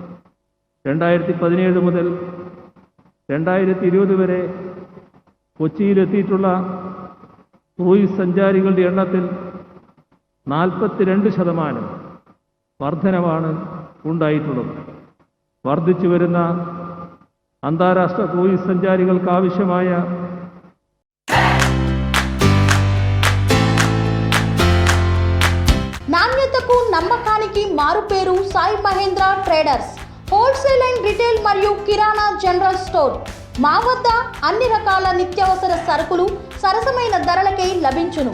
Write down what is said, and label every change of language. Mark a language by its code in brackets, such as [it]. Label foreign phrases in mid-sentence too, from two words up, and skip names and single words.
[ml] 2017 മുതൽ 2020 വരെ കൊച്ചിയിലെത്തിയിട്ടുള്ള ക്രൂയിസ് സഞ്ചാരികളുടെ എണ്ണത്തിൽ 42% വർധനവാണ് ഉണ്ടായിട്ടുള്ളത്. വർദ്ധിച്ചു വരുന്ന അന്താരാഷ്ട്ര ക്രൂയിസ് സഞ്ചാരികൾക്കാവശ്യമായ [te] నాణ్యతకు నమ్మకానికి మారుపేరు సాయి మహేంద్ర ట్రేడర్స్ హోల్సేల్ అండ్ రిటైల్ మరియు కిరాణా జనరల్ స్టోర్. మా వద్ద అన్ని రకాల నిత్యావసర సరుకులు సరసమైన ధరలకే లభించును.